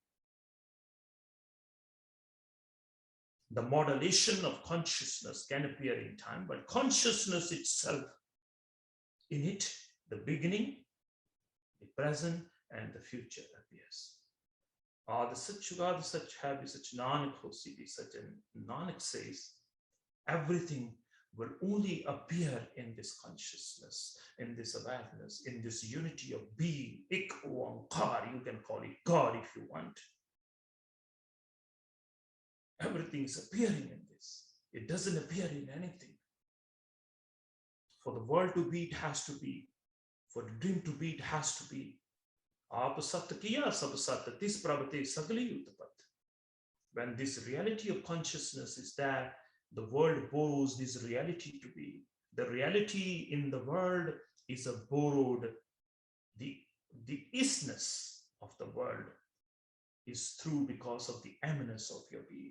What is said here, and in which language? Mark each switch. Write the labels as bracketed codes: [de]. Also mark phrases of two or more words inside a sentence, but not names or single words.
[en] The modulation of consciousness can appear in time, but consciousness itself, in it, the beginning, the present, and the future appears. [pa] ਦ ਸਚੁ ਜੁਗਾਦਿ ਸਚੁ ਹਬੀ ਸਚੁ ਨਾਨਕ ਹੋਸੀ ਭੀ ਸਚੁ, [en] and Nanak says, everything will only appear in this consciousness, in this awareness, in this unity of being, [pa] ਇਕ ਓਅੰਕਾਰ. [en] You can call it God if you want. Everything is appearing in this. It doesn't appear in anything. For the world to be, it has to be. For the dream to be, it has to be. [pa] ਆਪਿ ਸਤਿ ਕੀਆ ਸਭੁ ਸਤਿ ਤਿਸੁ ਪ੍ਰਭਤੇ ਸਗਲੀ ਉਤਪਤਿ. [en] When this reality of consciousness is there, the world borrows this reality to be. The reality in the world is a borrowed, the isness of the world is through because of the eminence of your being.